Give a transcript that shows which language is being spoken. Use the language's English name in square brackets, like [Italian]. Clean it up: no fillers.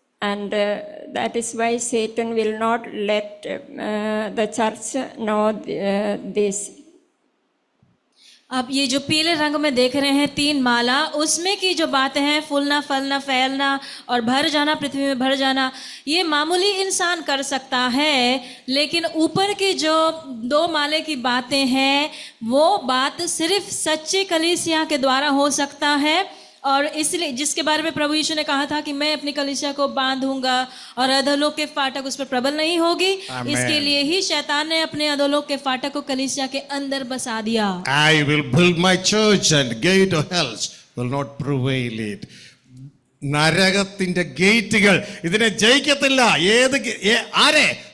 [English] And that is why Satan will not let the church know this. [Hindi] अब ये जो पीले रंग में देख रहे हैं 3 माला, उसमें की जो बातें हैं, फूलना फलना फैलना और भर जाना, पृथ्वी में भर जाना, ये मामूली इंसान कर सकता है। लेकिन ऊपर की जो 2 माले की बातें हैं, वो बात सिर्फ सच्ची कलीसिया के द्वारा हो सकता है। और इसलिए जिसके बारे में प्रभु यीशु ने कहा था कि मैं अपनी कलीसिया को बांधूंगा और अधोलोक के फाटक उस पर प्रबल नहीं होगी, इसके लिए ही शैतान ने अपने अधोलोक के फाटक को कलीसिया के अंदर बसा दिया। [English] I will build my church and gate of hell will not prevail it. [Malayalam] നരകത്തിന്റെ ഗേറ്റുകൾ ഇതിനെ ജയിക്കത്തില്ല. ആരെ?